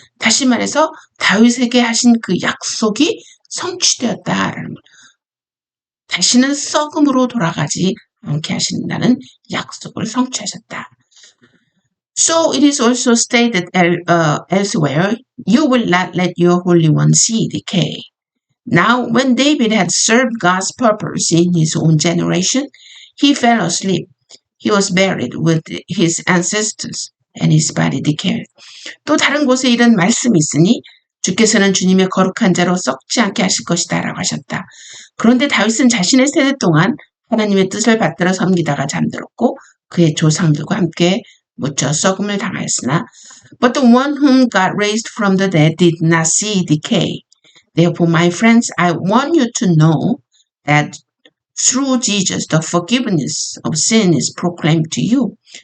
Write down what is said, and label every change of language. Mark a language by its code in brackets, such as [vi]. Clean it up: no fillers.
[ko] 다시 말해서 다윗에게 하신 그 약속이 성취되었다라는 것. 다시는 썩음으로 돌아가지 않게 하신다는 약속을 성취하셨다. [en] So it is also stated elsewhere, you will not let your Holy One see decay. Now, when David had served God's purpose in his own generation, he fell asleep. He was buried with his ancestors, and his body decayed. [ko] 또 다른 곳에 이런 말씀이 있으니 주께서는 주님의 거룩한 자로 썩지 않게 하실 것이다 라고 하셨다. 그런데 다윗은 자신의 세대 동안 하나님의 뜻을 받들어 섬기다가 잠들었고 그의 조상들과 함께 묻혀 썩음을 당하였으나 [en] But the one whom God raised from the dead did not see decay. Therefore, my friends, I want you to know that through Jesus, the forgiveness of sin is proclaimed to you.